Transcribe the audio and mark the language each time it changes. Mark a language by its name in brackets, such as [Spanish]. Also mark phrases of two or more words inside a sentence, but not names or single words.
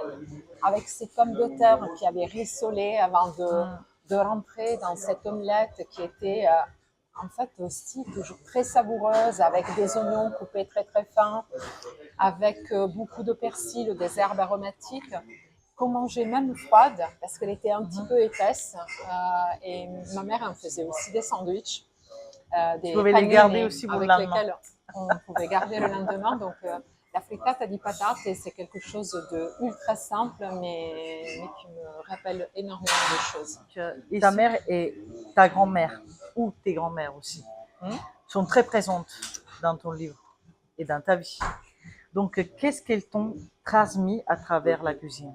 [French] Avec ces pommes de terre qui avaient rissolé avant de rentrer dans cette omelette qui était en fait aussi toujours très savoureuse, avec des oignons coupés très très fins, avec beaucoup de persil, des herbes aromatiques, qu'on mangeait même froide parce qu'elle était un petit peu épaisse. Et ma mère en faisait aussi des sandwichs, des Tu pouvais les garder aussi pour le avec lendemain. lesquels on pouvait garder le lendemain. Donc la [Italian] frittata di patate, [French] c'est quelque chose de ultra simple, mais qui me rappelle énormément de choses. Et ta mère et ta grand-mère, ou tes grands-mères aussi, sont très présentes dans ton livre et dans ta vie. Donc, qu'est-ce qu'elles t'ont transmis à travers la cuisine?